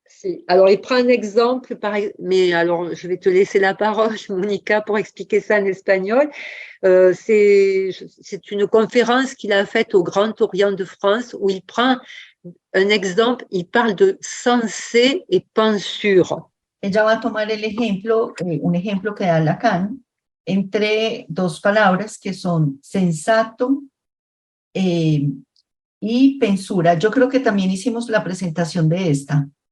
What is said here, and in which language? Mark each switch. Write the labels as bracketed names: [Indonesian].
[Spanish] Si. [French] Alors, il prend un exemple, mais alors je vais te laisser la parole, Monica, pour expliquer ça en espagnol. C'est une conférence qu'il a faite au Grand Orient de France où il prend un exemple, il parle de sensé et pensure. [Spanish] Ella va a tomar el ejemplo, un ejemplo que da Lacan, entre dos palabras que son sensato y pensura. Yo creo que también hicimos la presentación de esta,